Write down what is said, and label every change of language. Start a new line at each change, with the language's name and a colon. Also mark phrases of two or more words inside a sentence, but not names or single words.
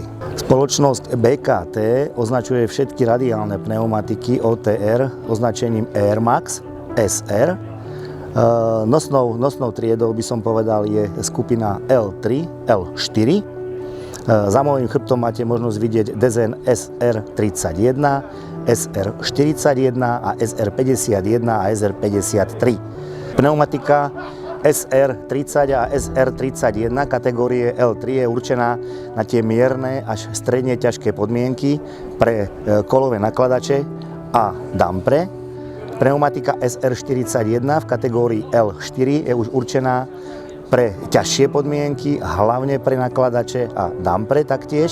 Slovak: Spoločnosť BKT označuje všetky radiálne pneumatiky OTR označením Air Max SR. Nosnou triedou by som povedal je skupina L3, L4. Za môjim chrbtom máte možnosť vidieť dezén SR31, SR41 a SR51 a SR53. Pneumatika SR30 a SR31 kategórie L3 je určená na tie mierne až stredne ťažké podmienky pre kolové nakladače a dampre. Pneumatika SR41 v kategórii L4 je už určená pre ťažšie podmienky, hlavne pre nakladače a dampre taktiež.